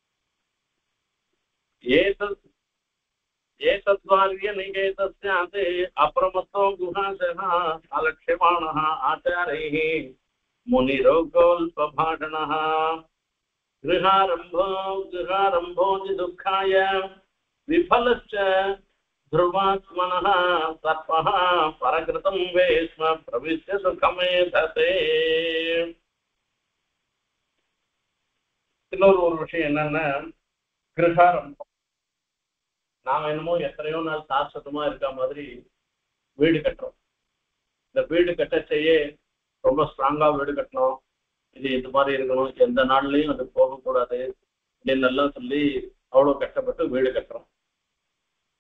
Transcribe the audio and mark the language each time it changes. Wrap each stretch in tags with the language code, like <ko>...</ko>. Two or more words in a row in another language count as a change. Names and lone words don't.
<sa>एतद्वार्य निकेतस्यात् अप्रमत्तो गुहाशय अलक्ष्यमाणः आचारैः मुनिरोकोल्पभाषणः गृहारम्भोति दुःखाय विफलश्च ध्रुवात्मनः सर्पः परकृतं वेश्म प्रविश्य सुखमेधते.</sa> <ta>இன்னொரு ஒரு விஷயம் என்னன்னா, கிருஹாரம்பம். நாம என்னமோ எத்தனையோ நாள் சாஸ்வதமா இருக்க மாதிரி வீடு கட்டுறோம். இந்த வீடு கட்ட செய்ய ரொம்ப ஸ்ட்ராங்கா வீடு கட்டணும், இது மாதிரி இருக்கணும், எந்த நாள்லயும் அது போகக்கூடாது அப்படின்னு எல்லாம் சொல்லி அவ்வளவு கஷ்டப்பட்டு வீடு கட்டுறோம்.</ta>